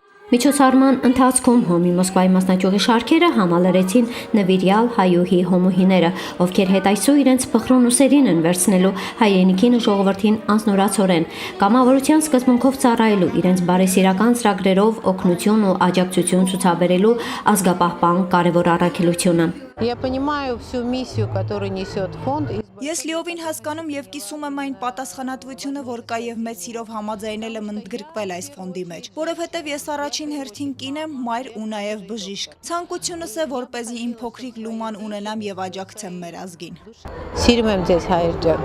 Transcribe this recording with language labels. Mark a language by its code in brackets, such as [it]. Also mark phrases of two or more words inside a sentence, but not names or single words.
[hy] Միջոցառման ընթացքում Հոմի Մոսկվայի մասնաճյուղի շարքերը համալրեցին նվիրյալ հայուհի հոմուհիները, ովքեր հետայսու իրենց փխրուն ուսերին են վերցնելու հայրենիքին ու ժողովրդին անznորացորեն, կամավորության սկզբունքով ծառայելու, իրենց բարեսիրական ծրագրերով օգնություն ու աջակցություն ցուցաբերելու ազգապահպան կարևոր առաքելությունը։ [ru] Я понимаю всю миссию, которую несет фонд. [hy] Ես լիովին հասկանում եւ կիսում եմ այն պատասխանատվությունը, որ կա եւ մեծ սիրով համաձայնել եմ ընդգրկվել այս ֆոնդի մեջ, որովհետեւ ես առաջին հերթին կին եմ, մայր ու նաեւ բժիշկ։ Ցանկությունս է, որպեսզի իմ փոքրիկ լուման ունենամ եւ աջակցեմ մեր ազգին։ Սիրում եմ ձեզ հայր ջան։